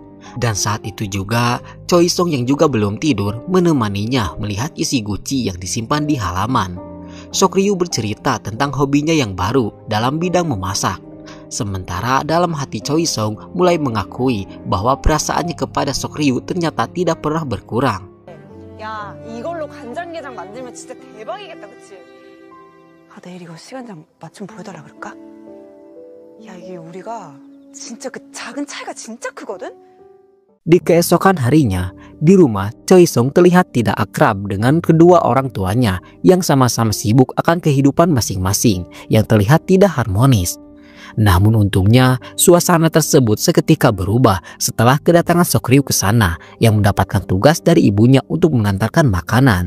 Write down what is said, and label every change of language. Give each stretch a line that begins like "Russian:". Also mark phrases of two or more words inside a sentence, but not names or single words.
Indonesian: Dan saat itu juga, Choi Song yang juga belum tidur menemaninya melihat isi guci yang disimpan di halaman. Seok-ryu bercerita tentang hobinya yang baru dalam bidang memasak. Sementara dalam hati Choi Song mulai mengakui bahwa perasaannya kepada Seok-ryu ternyata tidak pernah berkurang.
Korean: 야, 이걸로 간장게장 만들면 진짜 대박이겠다, 그치? 내일 이거 시간장 맛 좀 보여달라 그럴까? 야, 이게 우리가 진짜 그 작은 차이가 진짜 크거든?
Indonesian: Di keesokan harinya, di rumah, Choi Song terlihat tidak akrab dengan kedua orang tuanya yang sama-sama sibuk akan kehidupan masing-masing yang terlihat tidak harmonis. Namun untungnya, suasana tersebut seketika berubah setelah kedatangan Seok-ryu ke sana yang mendapatkan tugas dari ibunya untuk mengantarkan makanan.